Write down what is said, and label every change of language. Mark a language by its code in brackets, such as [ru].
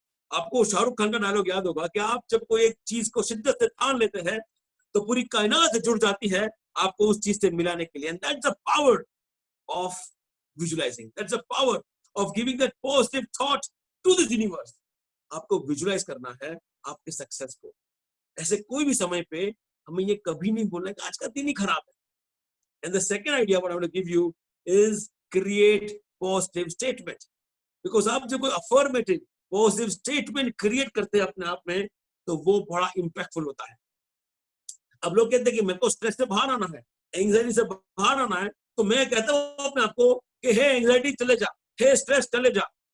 [hi] आपको शाहरुख खान का डायलॉग याद होगा कि आप जब कोई एक चीज को शिद्दत से ठान लेते हैं तो पूरी कायनात जुड़ जाती है आपको उस चीज से मिलाने के लिए। [en] And that's the power of visualising, that's the power of giving that positive thought to this universe. [hi] आपको विजुअलाइज करना है आपके सक्सेस को। ऐसे कोई भी समय पे हमें ये कभी नहीं बोलना कि आज का दिन ही खराब है। [en] And the second idea what I want to give you is create positive statement. [hi] Because आप जब कोई affirmative positive statement create करते हैं अपने आप में, तो वो बड़ा impactful होता है। अब लोग कहते हैं कि मेरे को स्ट्रेस से बाहर आना है, एंजाइटी से बाहर आना है, तो मैं कहता हूँ अपने आप को कि हे एंजाइटी चले जा, हे स्ट्रेस चले जा।